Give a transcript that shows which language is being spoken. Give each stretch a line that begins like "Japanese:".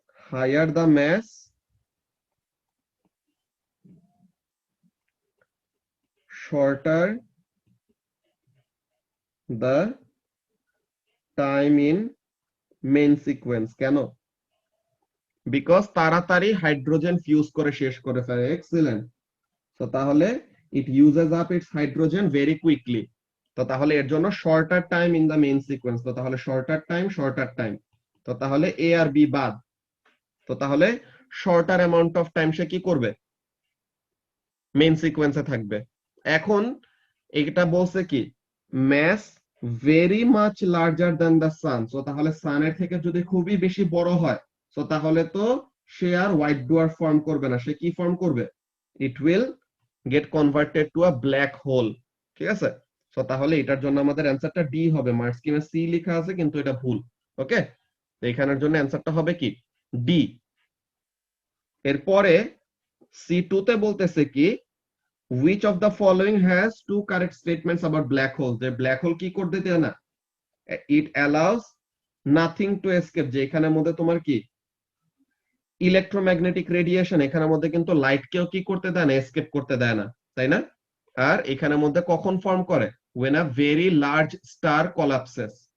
English: Higher the mass, shorter the time in main sequence।
Bangla: কেন? Because তাড়াতাড়ি hydrogen fuse করে শেষ করে ফেলে। এক্সিলেন্ট। তো তাহলে
English: It uses up its hydrogen very quickly.
Bangla: তো তাহলে এর জন্য shorter time in the main sequence. তো তাহলে শর্টার টাইম, তো তাহলে এ আর বি বাদ। তো তাহলে শর্টার অ্যামাউন্ট অফ টাইম সে কি করবে, মেইন সিকোয়েন্সে থাকবে। এখন এটা বলছে কি,
English: Mass very much larger than the sun.
Bangla: So তাহলে সানের থেকে যদি খুবই বেশি বড় হয়, সো তাহলে তো সে আর হোয়াইট ডুয়ার্ফ ফর্ম করবে না, সে কি ফর্ম করবে,
English: It will get converted to a black hole.
Bangla: ঠিক আছে, সো তাহলে এটার জন্য আমাদের অ্যান্সারটা ডি হবে। মার্ক স্কিমে সি লেখা আছে কিন্তু এটা ভুল। ওকে, তো এখানের জন্য অ্যান্সারটা হবে কি, ডি। এরপরে C2 তে বলতেছে কি,
English: which of the following has two correct statements about black holes?
Bangla: যে ব্ল্যাক হোল কি করতে দেয় না,
English: it allows nothing to escape।
Bangla: যে এখানের মধ্যে তোমার কি ইলেকট্রোম্যাগনেটিক রেডিয়েশন, এখানের মধ্যে কিন্তু লাইট কেও কি করতে দেয় না, এসকেপ করতে দেয় না, তাই না? আর এখানের মধ্যে কখন ফর্ম করে,
English: when a very large star collapses।